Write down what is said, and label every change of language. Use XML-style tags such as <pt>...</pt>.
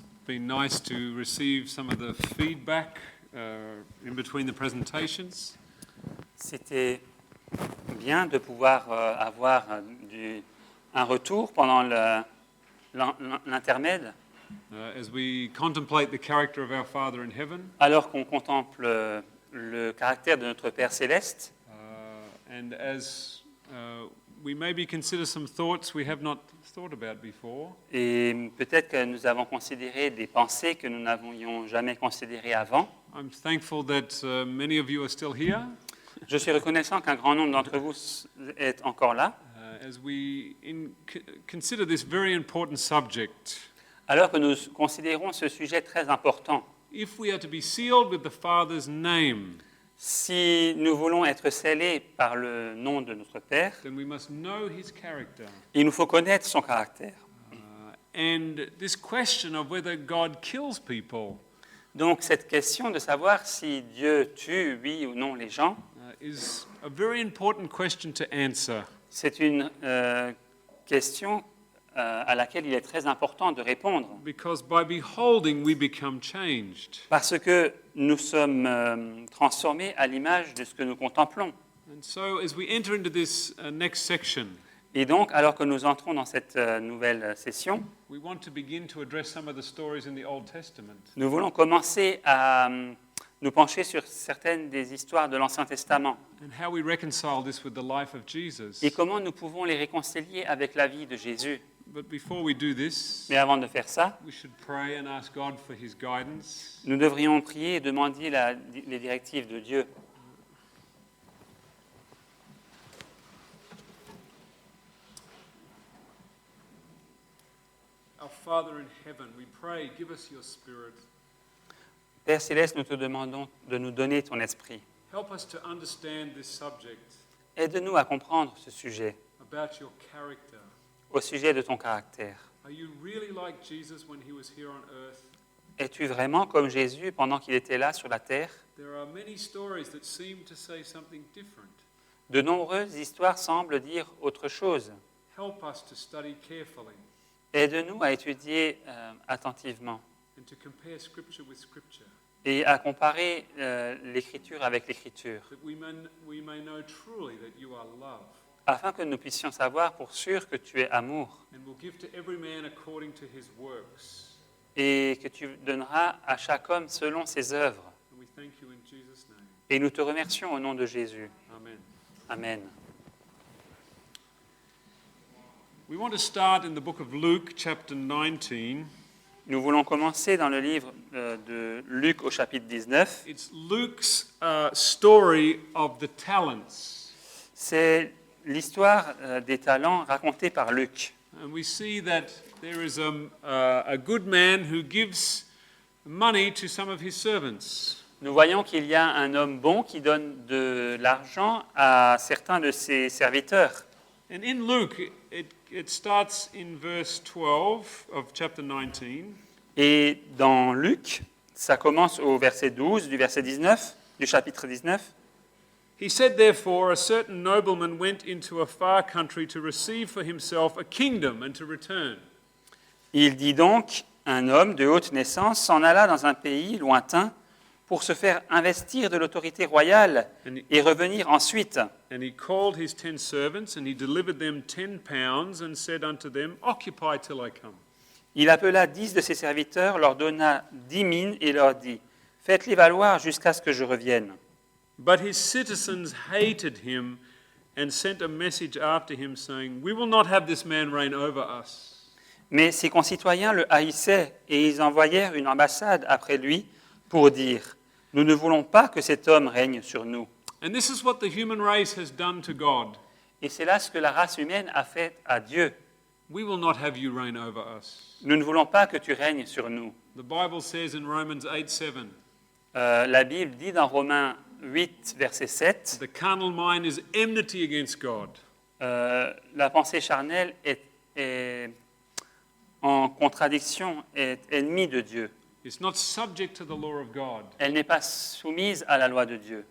<en>been nice to receive some of the feedback in between the presentations.</en> <fr>C'était bien de pouvoir avoir un retour pendant l'intermède,</fr> <en>As we contemplate the character of our Father in heaven,</en> <fr>alors qu'on contemple le caractère de notre Père céleste,</fr> <en>and as we maybe consider some thoughts we have not thought about before.</en> <fr>et peut-être que nous avons considéré des pensées que nous n'avions jamais considérées avant.</fr> <en>I'm thankful that many of you are still here.</en> <fr>Je suis reconnaissant qu'un grand nombre d'entre vous est encore là,</fr> <en>As we consider this very important subject.</en> <fr>alors que nous considérons ce sujet très important.</fr> <en>If we are to be sealed with the Father's name,</en> <fr>Si nous voulons être scellés par le nom de notre Père,</fr> <en>then we must know His character.</en> <fr>il nous faut connaître son caractère.</fr> <en>And this question of whether God kills people</en> <fr>Donc cette question de savoir si Dieu tue, oui ou non, les gens,</fr> <en>is a very important question to answer.</en> <fr>c'est une question à laquelle il est très important de répondre.</fr> <en>Because by beholding, we become changed.</en> <fr>Parce que nous sommes transformés à l'image de ce que nous contemplons.</fr> <en>And so, as we enter into this next section,</en> <fr>Et donc, alors que nous entrons dans cette nouvelle session,</fr> <en>we want to begin to address some of the stories in the Old Testament.</en> <fr>nous voulons commencer à nous pencher sur certaines des histoires de l'Ancien Testament</fr> <en>And how we reconcile this with the life of Jesus.</en> <fr>et comment nous pouvons les réconcilier avec la vie de Jésus.</fr> <en>But before we do this,</en> <fr>Mais avant de faire ça,</fr> <en>we should pray and ask God for His guidance.</en> <fr>nous devrions prier et demander les directives de Dieu.</fr> <en>Our Father in heaven, we pray, give us your Spirit.</en> <fr>Père Céleste, nous te demandons de nous donner ton esprit.</fr> <en>Help us to understand this subject</en> <fr>Aide-nous à comprendre ce sujet,</fr> <en>about your character.</en> <fr>au sujet de ton caractère.</fr> <en>Are you really like Jesus when He was here on earth?</en> <fr>Es-tu vraiment comme Jésus pendant qu'il était là sur la terre?</fr> <en>There are many stories that seem to say something different.</en> <fr>De nombreuses histoires semblent dire autre chose.</fr> <en>Help us to study carefully</en> <fr>Aide-nous à étudier attentivement</fr> <en>and to compare Scripture with Scripture,</en> <fr>et à comparer l'Écriture avec l'Écriture,</fr> <en>that we may know truly that you are love,</en> <fr>afin que nous puissions savoir pour sûr que tu es amour</fr> <en>and will give to every man according to his works.</en> <fr>et que tu donneras à chaque homme selon ses œuvres.</fr> <en>And we thank you in Jesus' name.</en> <fr>Et nous te remercions au nom de Jésus.</fr> <en>Amen.</en> <fr>Amen.</fr> <en>We want to start in the book of Luke, chapter 19.</en> <fr>Nous voulons commencer dans le livre de Luc au chapitre 19.</fr> <en>It's Luke's story of the talents.</en> <fr>C'est l'histoire des talents racontée par Luc.</fr> <en>And we see that there is a good man who gives money to some of his servants.</en> <fr>Nous voyons qu'il y a un homme bon qui donne de l'argent à certains de ses serviteurs.</fr> <en>And in Luke, it starts in verse 12 of chapter 19.</en> <fr>Et dans Luc, ça commence au verset 12 du verset 19, du chapitre 19.</fr> <en>He said, therefore, a certain nobleman went into a far country to receive for himself a kingdom and to return.</en> <fr>Il dit donc, un homme de haute naissance s'en alla dans un pays lointain pour se faire investir de l'autorité royale et revenir ensuite.</fr> <en>And he called his 10 servants, and he delivered them 10 pounds, and said unto them, Occupy till I come.</en> <fr>Il appela 10 de ses serviteurs, leur donna 10 mines et leur dit, faites-les valoir jusqu'à ce que je revienne.</fr> <en>But his citizens hated him and sent a message after him, saying, We will not have this man reign over us.</en> <fr>Mais ses concitoyens le haïssaient et ils envoyèrent une ambassade après lui pour dire, nous ne voulons pas que cet homme règne sur nous.</fr> <en>And this is what the human race has done to God.</en> <fr>Et c'est là ce que la race humaine a fait à Dieu.</fr> <en>We will not have you reign over us.</en> <fr>Nous ne voulons pas que tu règnes sur nous.</fr> <en>The Bible says in Romans 8:7,</en> <fr>La Bible dit dans Romains 8, verset 7,</fr> <en>the carnal mind is enmity against God.</en> <fr>la pensée charnelle est en contradiction, est ennemie de Dieu.</fr> <en>It's not subject to the law of God.</en> <fr>Elle n'est pas soumise à la loi de Dieu.</fr>